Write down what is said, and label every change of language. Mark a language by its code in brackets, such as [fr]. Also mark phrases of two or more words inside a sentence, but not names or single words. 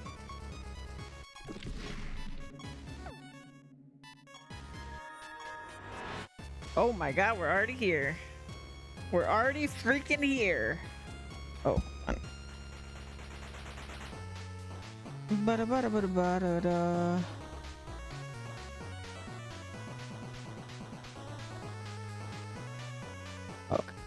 [en] Oh my god, we're already here. We're already freaking here. Oh, fun. Bada bada bada bada da. Okay.